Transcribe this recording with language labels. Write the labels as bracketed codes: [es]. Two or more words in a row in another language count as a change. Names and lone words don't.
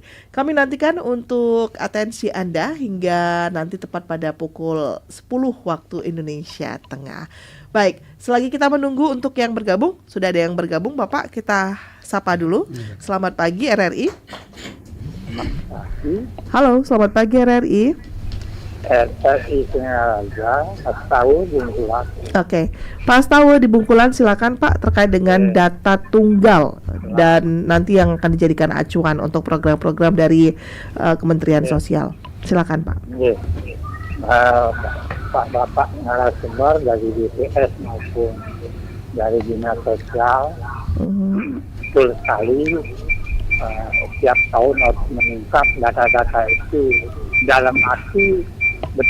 [id] Kami nantikan untuk atensi Anda hingga nanti tepat pada pukul 10 waktu Indonesia Tengah. Baik, selagi kita menunggu untuk yang bergabung, sudah ada yang bergabung, Bapak, kita sapa dulu. Selamat pagi RRI. Halo, selamat pagi RRI. RRI Singaraja, Astawa Bungkulan. Oke, Pak Astawa di Bungkulan, silakan Pak, terkait dengan data tunggal dan nanti yang akan dijadikan acuan untuk program-program dari Kementerian Sosial. Silakan Pak. Bapak narasumber dari BPS maupun dari Dinas Sosial, betul sekali, setiap tahun harus meningkat data-data itu dalam arti betul.